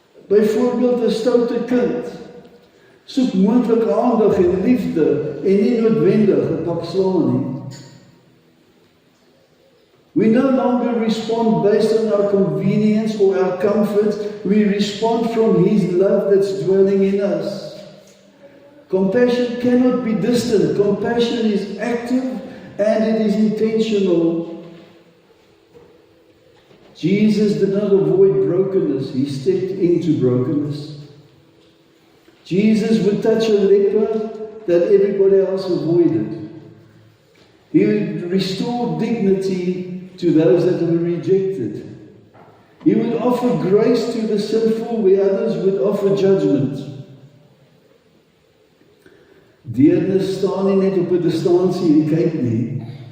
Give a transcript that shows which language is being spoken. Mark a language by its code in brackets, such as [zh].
[af] Byvoorbeeld 'n stoute kind soek moontlik aandag en liefde en nie noodwendig 'n pak slaag nie. [en] We no longer respond based on our convenience or our comfort. We respond from His love that's dwelling in us. Compassion cannot be distant. Compassion is active and it is intentional. Jesus did not avoid brokenness. He stepped into brokenness. Jesus would touch a leper that everybody else avoided. He would restore dignity to those that were rejected. He would offer grace to the sinful where others would offer judgment. [af] Deernis staan nie net op 'n distansie en kyk nie.